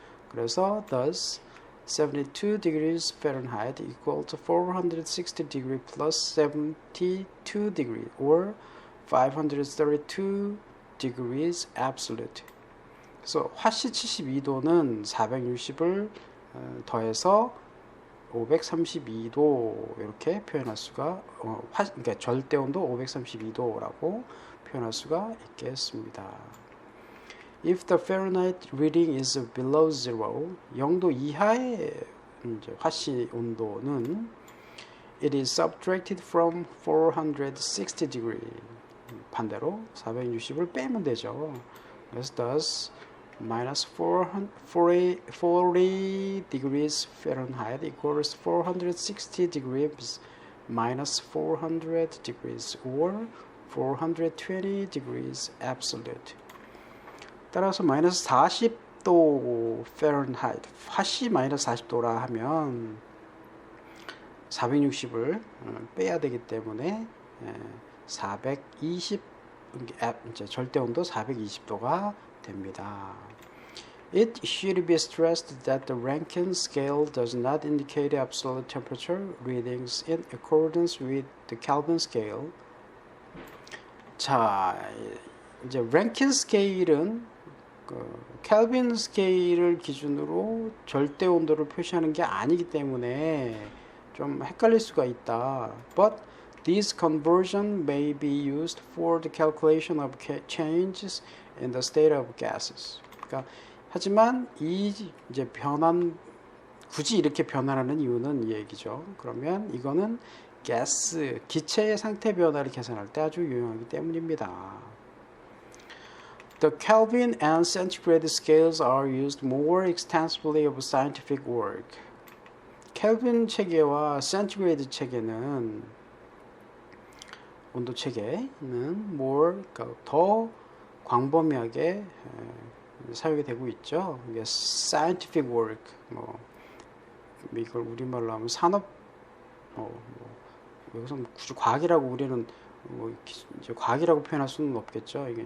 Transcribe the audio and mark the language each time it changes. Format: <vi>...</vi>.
<en>그래서 thus 72 degrees Fahrenheit equal to 460 degree plus 72 degree or 532 degrees absolute.</en> <ko>그래서 화씨 72도는 460을 더해서 532도 이렇게 표현할 수가, 그러니까 절대 온도 532도라고 표현할 수가 있겠습니다.</ko> <en>If the Fahrenheit reading is below zero,</en> <ko>0도 이하의 이제 화씨 온도는</ko> <en>it is subtracted from 460 degree.</en> <ko>반대로 460을 빼면 되죠. 그래서</ko> <en>thus minus 40 degrees Fahrenheit equals 460 degrees minus 400 degrees or 420 degrees absolute.</en> <ko>따라서 마이너스 40도 Fahrenheit, 화씨 마이너스 40도라 하면 460을 빼야 되기 때문에 420, 이제 절대 온도 420도가 됩니다.</ko> <en>It should be stressed that the Rankine scale does not indicate absolute temperature readings in accordance with the Kelvin scale.</en> <ko>자, 이제 Rankine scale은 켈빈 스케일을 기준으로 절대 온도를 표시하는 게 아니기 때문에 좀 헷갈릴 수가 있다.</ko> <en>But this conversion may be used for the calculation of changes in the state of gases.</en> <ko>그러니까 하지만 이 이제 굳이 이렇게 변환하는 이유는 이 얘기죠. 그러면 이거는 가스, 기체의 상태 변화를 계산할 때 아주 유용하기 때문입니다.</ko> <en>The Kelvin and centigrade scales are used more extensively of scientific work.</en> <ko>켈빈 체계와 센티그레이드 체계는 온도 체계는 more 그러니까 더 광범위하게 사용이 되고 있죠. 이게 scientific work 뭐 이걸 우리말로 하면 산업 여기서 굳이 과학이라고 우리는 이제 과학이라고 표현할 수는 없겠죠.</ko>